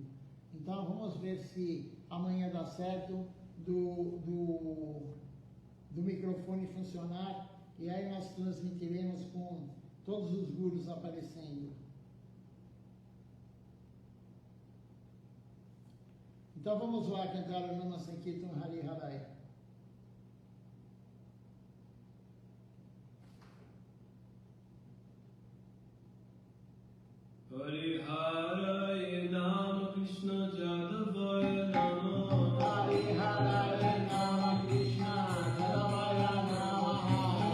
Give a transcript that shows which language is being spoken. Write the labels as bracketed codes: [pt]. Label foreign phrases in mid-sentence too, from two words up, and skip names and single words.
[pt] Então vamos ver se amanhã dá certo do microfone funcionar, e aí nós transmitiremos com todos os gurus aparecendo. Então vamos lá cantar o [sa] नाम संकीर्तन हरि हरै. हरि हरै नाम कृष्ण जादवाय नमः. हरि हरै नाम कृष्ण जादवाय नमः.